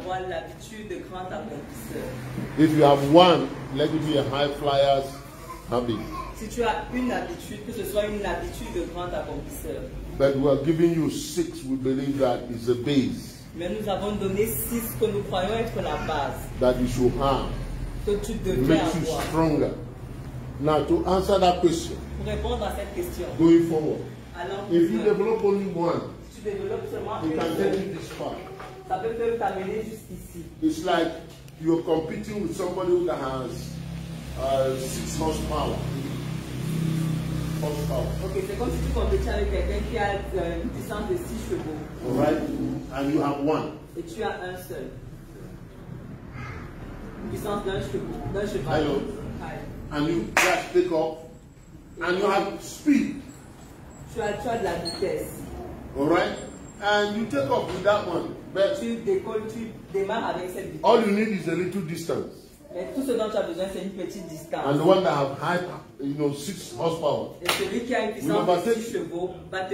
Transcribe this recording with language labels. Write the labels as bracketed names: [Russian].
[French] d'avoir l'habitude de grand accomplisseur. [English] If you have one, let it be a high flyer's habit. [French] Si tu as une habitude, que ce soit une habitude de grand accomplisseur. [English] But we are giving you 6, we believe that is a base [French] Mais nous avons donné 6 que nous croyons être la base. [English] that you should have. [French] Que tu [English] It [French] devrais [English] makes you [French] avoir. [English] stronger. Now, to answer that question, [French] Pour répondre à cette question, [English] going forward, [French] alors [English] if you develop only one, [French] tu développes seulement [English] you [French] une [English] can [French] seule, [English] take it this far. [French] ça peut même t'amener jusqu'ici. [English] It's like you're competing with somebody who has 6 horsepower. [French] Ok, c'est comme si tu compétais avec quelqu'un qui a une puissance de 6 chevaux. [English] All right? And you have one. [French] Et tu as un seul. Puissance d'un cheval. [English] Hello. Hi. And you just take off. And you have speed. [French] Tu as de la vitesse. [English] All right? And you take off with that one. But [French] Tu décolles, tu démarres avec cette vitesse. [English] all you need is a little distance. [French] Mais tout ce dont tu as besoin, c'est une petite distance. [English] And the one that have high, 6 horsepower, [French] Et celui qui a une puissance de 6 chevaux va te